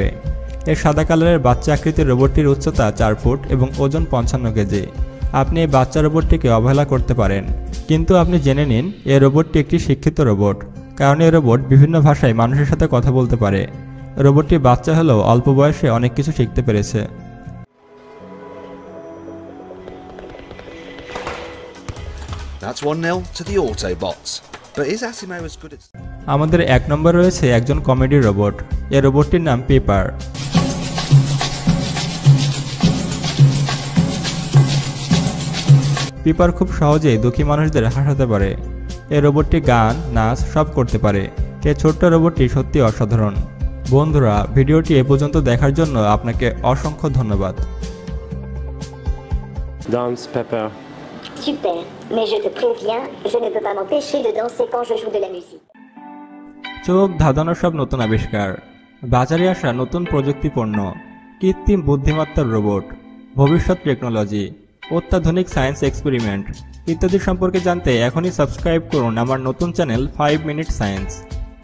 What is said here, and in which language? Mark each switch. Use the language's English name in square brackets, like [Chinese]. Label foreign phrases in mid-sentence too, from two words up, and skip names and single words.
[Bangla] এর সাদা কালারের বাচ্চা আকৃতির রোবটটির উচ্চতা 4 ফুট এবং ওজন 55 কেজি। আপনি এই বাচ্চা রোবটটিকে অবহেলা করতে পারেন, কিন্তু আপনি জেনে নিন এই রোবটটি একটি শিক্ষিত রোবট, কারণ এই রোবট বিভিন্ন ভাষায় মানুষের সাথে কথা বলতে পারে। রোবটটি বাচ্চা হলেও অল্প বয়সে অনেক কিছু শিখতে পেরেছে। [English] That's 1-0 to the Autobots. But is Asimo as good as... [Bangla] আমাদের 1 নম্বর রয়েছে একজন কমেডি রোবট। এই রোবটটির নাম পেপার। পেপার খুব সহজেই দুঃখী মানুষদের হাসাতে পারে। এই রোবটটি গান, নাচ সব করতে পারে। এই ছোট্ট রোবটটি সত্যি অসাধারণ। বন্ধুরা, ভিডিওটি এ পর্যন্ত দেখার জন্য আপনাকে অসংখ্য ধন্যবাদ। [English] Dance Pepper. [French] Super, mais je te préviens, je ne peux pas m'empêcher de danser quand je joue de la musique. [Bangla] চোখ ধাঁধানোর সব নতুন আবিষ্কার, বাজারে আসা নতুন প্রযুক্তি পণ্য, কৃত্রিম বুদ্ধিমত্তার রোবট, ভবিষ্যৎ টেকনোলজি, অত্যাধুনিক [English] science experiment [Bangla] ইত্যাদি সম্পর্কে জানতে এখনই সাবস্ক্রাইব করুন আমার নতুন চ্যানেল 5 মিনিট সায়েন্স।